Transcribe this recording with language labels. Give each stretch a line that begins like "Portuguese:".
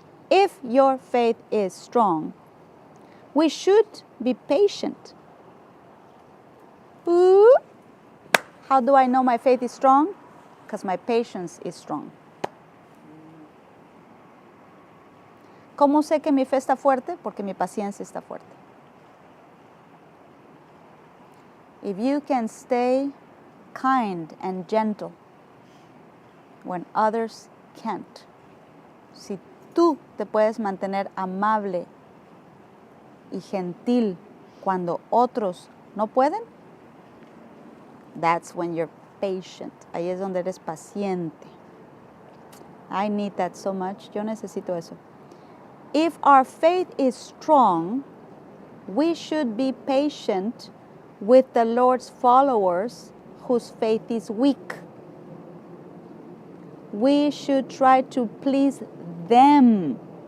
English: If your faith is strong, we should be patient. Ooh. How do I know my faith is strong? Because my patience is strong.
Spanish: ¿Cómo sé que mi fe está fuerte? Porque mi paciencia está fuerte.
English: If you can stay kind and gentle when others can't,
Spanish: si tú te puedes mantener amable y gentil cuando otros no pueden,
English: that's when you're patient.
Spanish: Ahí es donde eres paciente.
English: I need that so much.
Spanish: Yo necesito eso.
English: If our faith is strong, we should be patient with the Lord's followers whose faith is weak. We should try to please them.